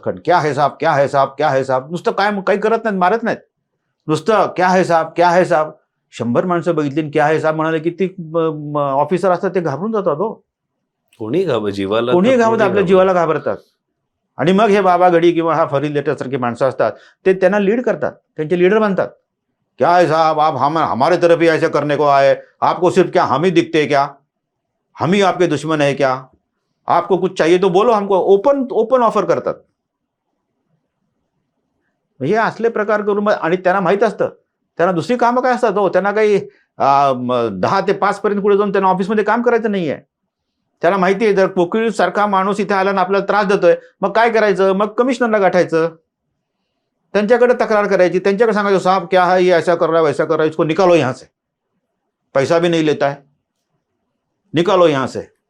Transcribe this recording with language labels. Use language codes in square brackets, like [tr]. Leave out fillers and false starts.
[mr] खंड [hi] क्या है साहब, [mr] नुसतं काही करत नाहीत, मारत नाहीत, नुसतं क्या है साहब. 100 माणसं बघितली [hi] क्या है साहब [mr] म्हणाले की ती ऑफिसर असतात ते घाबरून जातात. कोणी घाबरत, आपल्या जीवाला घाबरतात. आणि मग हे बाबा गडी किंवा हा फरीद लेटर सारखी माणसं असतात ते त्यांना लीड करतात, त्यांचे लीडर बनतात. [hi] क्या है साहब, आप हमारे तरफ ही ऐसा करने को आए, आपको सिर्फ क्या हम ही दिखते हैं क्या, हम ही आपके दुश्मन है क्या, आपको कुछ चाहिए तो बोलो हमको, [mr] ओपन ऑफर करतात. हे असले प्रकार करून आणि त्यांना माहित असतं त्यांना दुसरी कामं काय असतात. त्यांना काही 10 ते 5 पर्यंत पुढे जाऊन त्यांना ऑफिसमध्ये काम करायचं नाहीये. त्याला माहिती आहे जर कोकिळ सारखा माणूस इथे आला ना आपल्याला त्रास देतोय, मग काय करायचं, मग कमिशनरला गाठायचं, त्यांच्याकडे तक्रार करायची, त्यांच्याकडे सांगायचं [hi] साहब क्या है ये, ऐसा कर रहा है वैसा कर रहा है, इसको निकालो यहाँ से, [mr] पैसा भी नहीं लेता है, निकालो यहाँ से.